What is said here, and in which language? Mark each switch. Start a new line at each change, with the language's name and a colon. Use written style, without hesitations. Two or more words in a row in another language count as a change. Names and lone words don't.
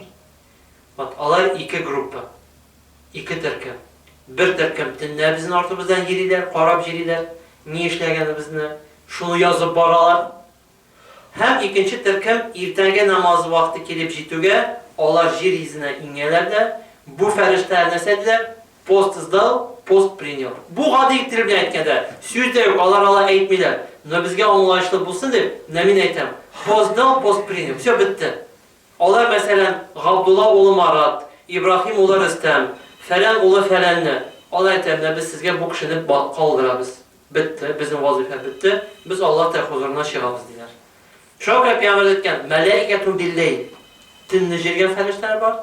Tatar: Бат, алар ике группа, ике төркем. Бер төркем төнлә безнең артыбыздан йөриләр, карап йөриләр, ни эшләгәнебезне, шуны язып баралар. Һәм икенче төркем иртәнге намаз вакыты килеп җитүгә, алар җир йөзенә иңәләр дә, бу фәрештәләр нәрсәдиләр?
Russian: Пост сдал, пост принял.
Tatar: Бу гади тел белән әйткәндә, сүз дә юк, алар әйтмиләр. Но безгә аңлаешлы булсын дип, мин әйтәм.
Russian: Пост сдал, пост принял. Все бетте.
Tatar: Алар мәсәлән, Габдулла улы Марат, Ибрахим улы Рөстәм, фәлән улы фәләнне, алар әйтәләр, без сезгә бу кешене калдырабыз. Бетте, безнең вазифа бетте. Без Аллаһ Тәгалә хузурына чыгабыз диләр. Шуңа Пәйгамбер әйткән,
Arabic: ملائكةٌ بالليل.
Tatar: Төнне җиргән фәрештәләр бар.